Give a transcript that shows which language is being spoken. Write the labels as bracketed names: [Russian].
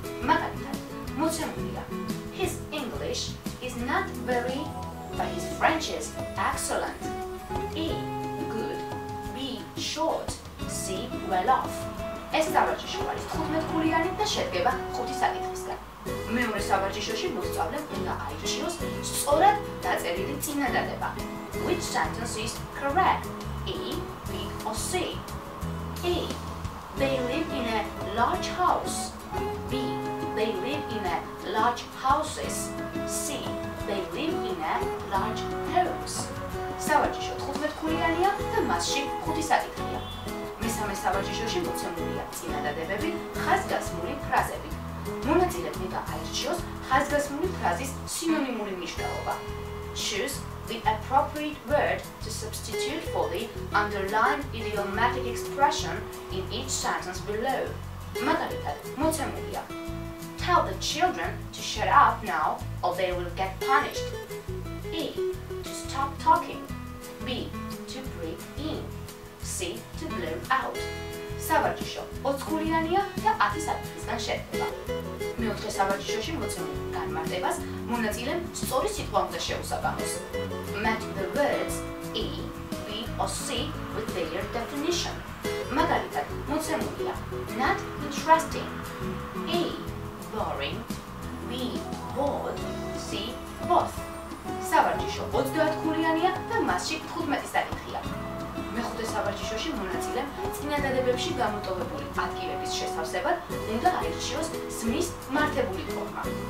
[Georgian] მაგალითად, მოცემულია [English] His English is not very, but his French is excellent. E, good, B, short, C, well off. [Georgian] ეს სავარჯიშო არის 15-ქულიანი და შედგება 5 საკითხისგან. მეორე სავარჯიშოში მოსწავლემ უნდა აირჩიოს სწორად დაწერილი წინადადება. [English] Which sentence is correct? E, B or C? A. They live in a large house. B. They live in a large houses. C. They live in a large homes. [Georgian] სავარჯიშო 15-ქულიანია და მასში 5 საკითხია. მესამე სავარჯიშოში მოცემულია წინადადებები ხაზგასმული ფრაზებით. მონაწილემ უნდა აირჩიოს ხაზგასმული ფრაზის სინონიმური მნიშვნელობა. [English] Choose the appropriate word to substitute for the underlined idiomatic expression in each sentence below. [Georgian] მაგალითად, მოცემულია [English] Tell the children to shut up now or they will get punished. A. To stop talking. B. To breathe in. C. To blow out. [Georgian] სავარჯიშო 20-ქულიანია და 10 საკითხისგან შედგება. მეოთხე სავარჯიშოში მოცემულ განმარტებას მონაწილემ სწორი სიტყვა უნდა შეუსაბამოს. [English] Match the words E, B or C with their definition. [Georgian] მაგალითად, მოცემულია [English] not interesting. A. Boring. B. Bored. C. Both. [Georgian] სავარჯიშო 30-ქულიანია და მასში 15 საკითხია. მეხუთე სავარჯიშოში მონაწილემ წინადადებებში გამოტოვებული ადგილების შესავსებად უნდა აირჩიოს ზმნის მართებული ფორმა.